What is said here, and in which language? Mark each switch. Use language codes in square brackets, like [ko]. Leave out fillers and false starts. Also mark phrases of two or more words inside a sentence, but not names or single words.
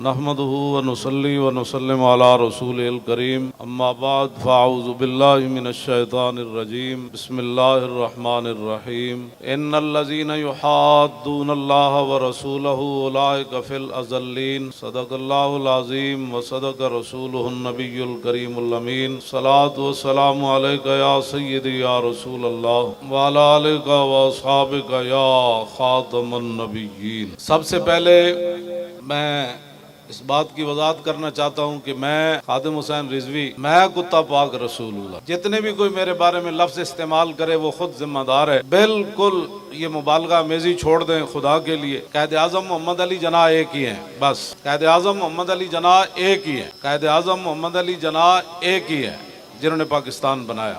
[ar] نحمده ونصلي ونسلم على الرسول الكريم أما بعد فأعوذ بالله من الشيطان الرجيم بسم الله الرحمن الرحيم إن الذين يحادون الله ورسوله أولئك في الأذلين صدق الله العظيم وصدق رسوله النبي الكريم الأمين الصلاة والسلام عليك يا سيدي يا رسول الله وعلى آلك وأصحابك يا خاتم النبيين. [ur] سب سے پہلے میں اس بات کی وضاحت کرنا چاہتا ہوں کہ میں خادم حسین رضوی، میں کتا پاک رسول اللہ، جتنے بھی کوئی میرے بارے میں لفظ استعمال کرے وہ خود ذمہ دار ہے. بالکل یہ مبالغہ آمیزی چھوڑ دیں خدا کے لیے. قائد اعظم محمد علی جناح ایک ہی ہیں، بس قائد اعظم محمد علی جناح ایک ہی ہے، قائد اعظم محمد علی جناح ایک ہی ہے جنہوں نے پاکستان بنایا.